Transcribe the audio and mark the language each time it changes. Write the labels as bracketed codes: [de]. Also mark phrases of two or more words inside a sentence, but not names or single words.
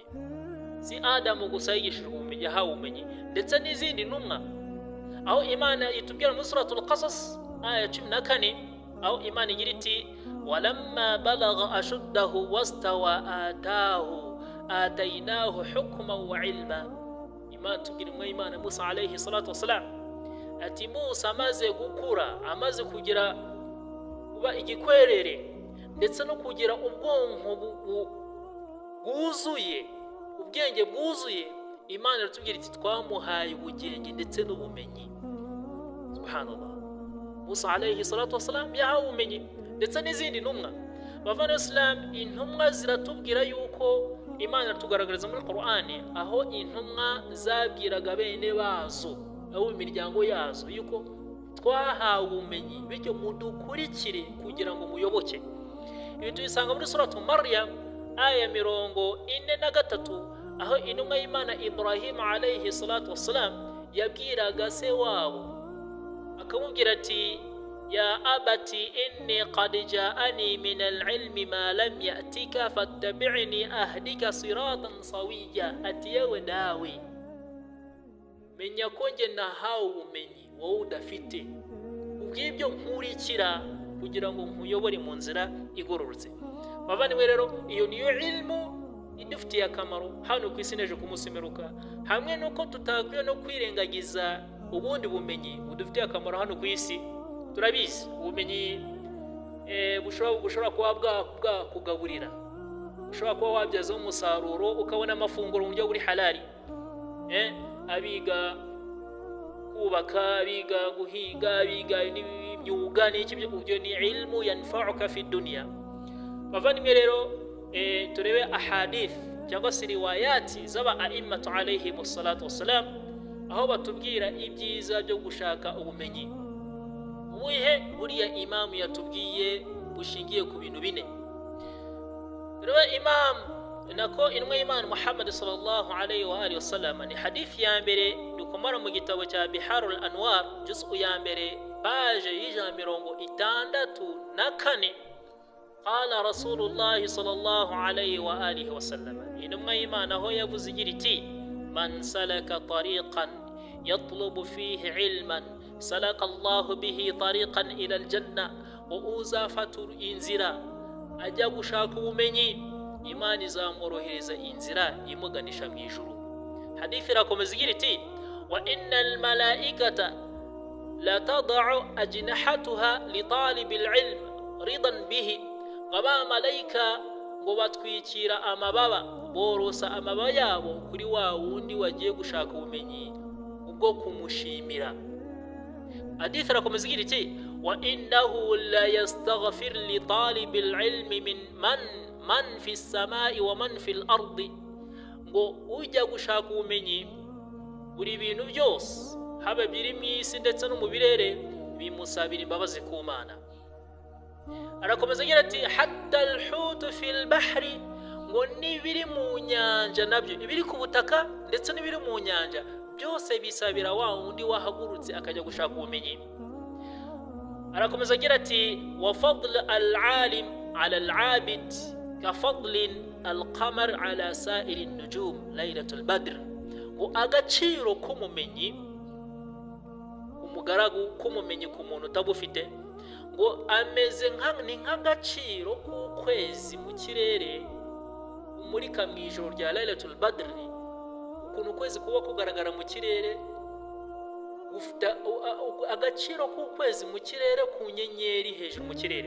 [rw] Si Adamu gusa yigishije ubumenyi, yahawe ubumenyi ndetse n'izindi ntumwa, aho Imana itubwira muri Suratul Qasas aya 14, aho Imana igira iti [ar] ولما بلغ أشده واستوى آتيناه حكما وعلما. [rw] Imana tubwira umwe Imana Musa [ar] عليه الصلاة والسلام [rw] ati Musa amaze gukura, amaze kugira kuba igikwerere ndetse no kugira ubwonko bwuzuye, ubwenge bwuzuye, Imana iratubwira iti twamuhaye ubugenge ndetse n'ubumenyi. Subhanallah, Musa [ar] عليه الصلاة والسلام [rw] yahawe ubumenyi ndetse n'izindi ntumwa. Bavana Islam, intumwa ziratubwira yuko Imana iratugaragariza muri Qur'ani aho intumwa zabwiraga bene bazo, aho imiryango yazo, yuko twahawe ubumenyi bityo mudukurikire kugira ngo muyoboke. Ibi tubisanga muri Suratu Maryam aya 43, aho intumwa y'Imana Ibrahim [ar] عليه الصلاة والسلام [rw] yabwiraga se wabo, akamubwira ati [ar] يا أبت إني قد جاءني من العلم ما لم يأتك فاتبعني أهدك صراطا سويا. [rw] Ati yewe dawe, menya ko nge nahawe ubumenyi wowe udafite, ubw'ibyo nkurikira kugira ngo nkuyobore mu nzira igororotse. Bavandimwe rero, iyo niyo ilmu idufitiye akamaro hano ku isi n'ejo ku munsi w'imperuka, hamwe nuko tutakwiye no kwirengagiza ubundi bumenyi budufitiye akamaro hano ku isi. Turabizi ubumenyi bushobora kuba bwakugaburira, ushobora kuba wabyazaho umusaruro ukabona amafunguro mu buryo buri halali. Abiga kubaka, abiga guhiga, abiga n'imyuga n'iki byo ni [ar] علم ينفعك في الدنيا. [rw] Bavandimwe rero, turebe ahadith cyangwa se riwayati z'aba a'immatu [ar] عليهم الصلاة والسلام, [rw] aho batubwira ibyiza byo gushaka ubumenyi. Ubuhe buriya Imam yatubwiye bushingiye ku bintu bine. Turebe Imam nako intumwa y'Imana Muhammad [ar] صلى الله عليه وآله وسلم, [rw] ni hadithi ya mbere dukomara mu gitabo cya Biharul Anwar juz'u ya mbere page y'ijana 64. [ar] قال رسول الله صلى الله عليه وآله وسلم, [rw] intumwa y'Imana ho yavuze igira iti [ar] من سلك طريقا يطلب فيه علما سلك الله به طريقا إلى الجنة [rw] wa uzafatu inzira. Ajya gushaka ubumenyi, Imana izamworohereza inzira imuganisha mu ijuru. hadithi irakomeza igira iti [ar] وإن الملائكة لتضع أجنحتها لطالب العلم رضا به, [rw] ngaba malaika ngo batwikira amababa, borosa amababa yabo kuri wa wundi wagiye gushaka ubumenyi ubwo kumushimira. hadithi irakomeza igira iti [ar] وإنه ليستغفر لطالب العلم من في السماء ومن في الأرض, [rw] ngo ujya gushaka ubumenyi buri bintu byose haba biri mu isi ndetse no mu birere bimusabira imbabazi ku Mana. arakomeza agira ati [ar] حتى الحوت في البحر, [rw] ngo nibiri mu nyanja nabyo, ibiri ku butaka ndetse n'ibiri mu nyanja byose bisabira wa wundi wahagurutse akajya gushaka ubumenyi. arakomeza agira ati [ar] وفضل العالم على العابد كفضل القمر على سائر النجوم ليلة البدر, [rw] ngo agaciro k'umumenyi, umugaragu k'umumenyi ku muntu utabufite, ngo ameze nk'agaciro k'ukwezi mu kirere umurika mu ijoro rya [ar] ليلة البدر. [rw] ukuntu ukwezi kuba kugaragara mu kirere, ufite agaciro k'ukwezi mu kirere ku nyenyeri hejuru mu kirere.